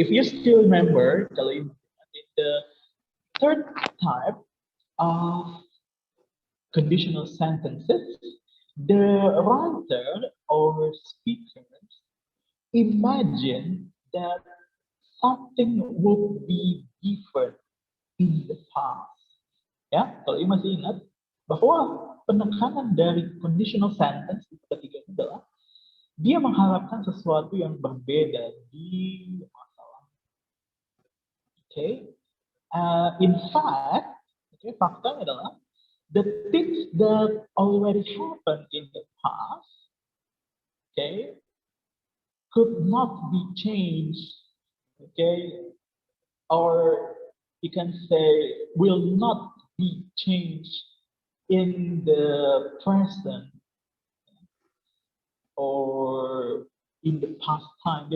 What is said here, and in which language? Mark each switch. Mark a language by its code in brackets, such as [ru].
[en] If you still remember, the third type of conditional sentences, the writer or speakers imagine that something would be different in the past. [id] Ya, kalau ini masih ingat bahwa penekanan dari conditional sentence ketiga itu adalah dia mengharapkan sesuatu yang berbeda di masa lalu. [en] Okay. In fact, [id] faktanya adalah [en] the things that already happened in the past, okay, could not be changed, okay, or you can say will not be changed in the present or in the past time.